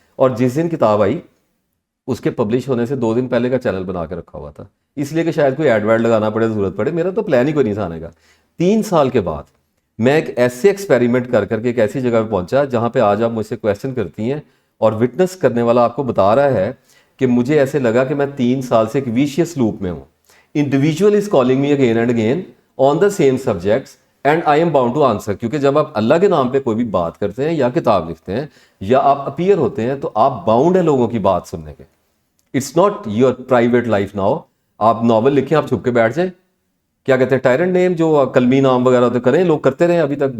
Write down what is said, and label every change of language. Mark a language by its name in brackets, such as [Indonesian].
[Urdu] اور جس دن کتاب آئی اس کے پبلش ہونے سے 2 دن پہلے کا چینل بنا کے رکھا ہوا تھا، اس لیے کہ شاید کوئی ایڈ ویڈ لگانا پڑے، ضرورت پڑے. میرا تو پلان ہی کوئی نہیں تھا آنے کا. 3 سال کے بعد میں ایک ایسے ایکسپیریمنٹ کر کے ایک ایسی جگہ پہ پہنچا جہاں پہ آج آپ مجھ سے کویسچن کرتی ہیں اور وٹنس کرنے والا آپ کو بتا رہا ہے کہ مجھے ایسے لگا کہ میں 3 سال سے ایک ویشیس لوپ میں ہوں. [English] Individual is calling me again and again on the same subjects and I am bound to answer. [Urdu] کیونکہ جب آپ اللہ کے نام پہ کوئی بھی بات کرتے ہیں یا کتاب لکھتے ہیں یا آپ اپیئر ہوتے ہیں تو آپ باؤنڈ ہیں لوگوں کی بات سننے کے. [English] It's not your private life now. [Urdu] آپ ناول لکھیں، آپ چھپ کے بیٹھ جائیں، کیا کہتے ہیں ٹائرنٹ نیم، جو کلمی نام وغیرہ ہوتے کریں، لوگ کرتے رہے ابھی تک.